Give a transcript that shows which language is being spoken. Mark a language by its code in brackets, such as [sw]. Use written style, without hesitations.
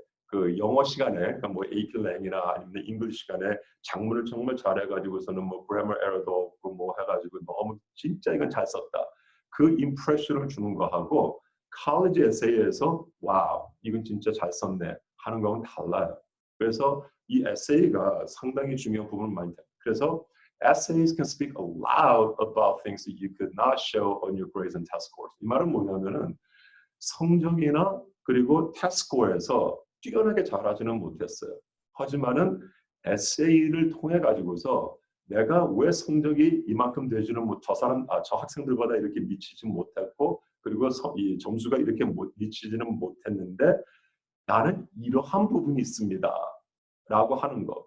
[ko] 그 영어 시간에 그러니까 뭐 AP 랭이나 아니면 잉글리시 시간에 작문을 정말 잘해가지고서는 뭐 그래머 에러도 없고 뭐 해가지고 너무 진짜 이건 잘 썼다. 그 임프레션을 주는 거하고 college 에세이에서 와우 이건 진짜 잘 썼네 하는 거하고는 달라요. 그래서 이 에세이가 상당히 중요한 부분을 많이 돼요. [en] 그래서 essays can speak aloud about things that you could not show on your grades and test scores. [ko] 이 말은 뭐냐면은 성적이나 그리고 테스트 스코어에서 뛰어나게 잘하지는 못했어요. 하지만은 에세이를 통해 가지고서 내가 왜 성적이 이만큼 되지는 저 학생들보다 이렇게 미치지 못했고 그리고 이 점수가 이렇게 미치지는 못했는데 나는 이러한 부분이 있습니다. 라고 하는 거.